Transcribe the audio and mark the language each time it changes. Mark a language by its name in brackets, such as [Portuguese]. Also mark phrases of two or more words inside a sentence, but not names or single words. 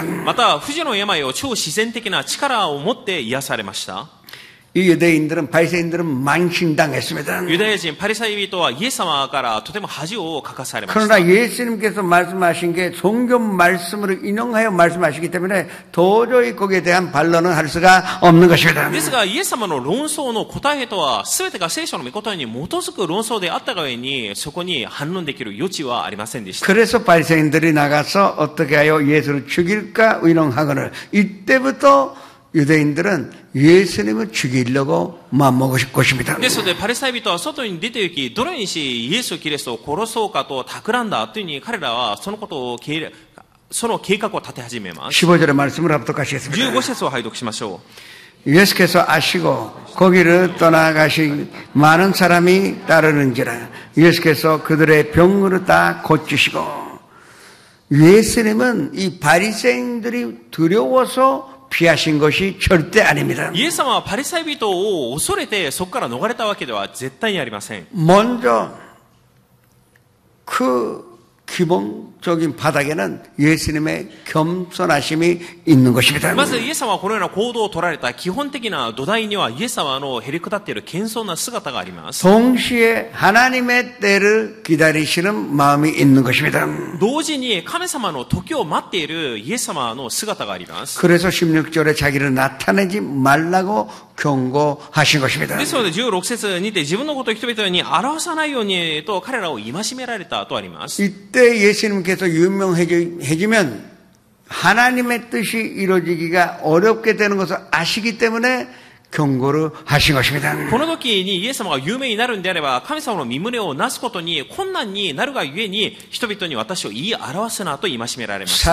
[Japanese] また、不治の病を超自然的な力を持って癒されました。 [Korean] 이 유대인들은 바리새인들은 망신당했습니다. [Japanese] ユダヤ人パリサイ人はイエス様からとても恥をかかされました。 [Korean] 그러나 예수님께서 말씀하신 게 성경 말씀으로 인용하여 말씀하시기 때문에 도저히 거기에 대한 반론은 할 수가 없는 것입니다. [Japanese] ですが、イエス様の論争の答えとは、すべてが聖書の御言葉に基づく論争であったがゆえに、そこに反論できる余地はありませんでした。 [Korean] 그래서 바리새인들이 나가서 어떻게 하여 예수를 죽일까 의논하거늘 이때부터 유대인들은 예수님을 죽이려고 마음먹을 것입니다. [Japanese] ですので、パリサイ人は外に出て行き、どのようにしイエス・キリストを殺そうかと企んだというふうに彼らはそのことをその計画を立て始めます。 [Korean] 15절의 말씀을 합독 하시겠습니다. [Japanese] 15 節を拝読しましょ [Korean] 예수께서 아시고 거기를 떠나가신 많은 사람이 따르는지라 예수께서 그들의 병으로 다 고치시고 예수님은 이 바리새인들이 두려워서 피하신 것이 절대 아닙니다. [Japanese] う。イエス様はパリサイ人を恐れてそこから逃れたわけでは絶対にありません。 [Korean] 먼저 그 기본적인 바닥에는 예수님의 겸손하심이 있는 것입니다. [Japanese] まずイエス様はこのような行動を取られた基本的な土台にはイエス様のへりくだっている謙遜な姿があります。 [Korean] 동시에 하나님의 때를 기다리시는 마음이 있는 것입니다. [Japanese] 同時に神様の時を待っているイエス様の姿があります。 [Korean] 그래서 16절에 자기를 나타내지 말라고 경고하신 것입니다. [Japanese] ですので16節にて自分のことを人々に表さないようにと彼らを戒められたとあります。 [Korean] 이때 예수님께서 유명해지면 하나님의 뜻이 이루어지기가 어렵게 되는 것을 아시기 때문에 경고를 하신 것입니다. [Japanese] この時にイエス様が有名になるんであれば神様の御胸をなすことに困難になるがゆえに人々に私を言い表すなと戒められました。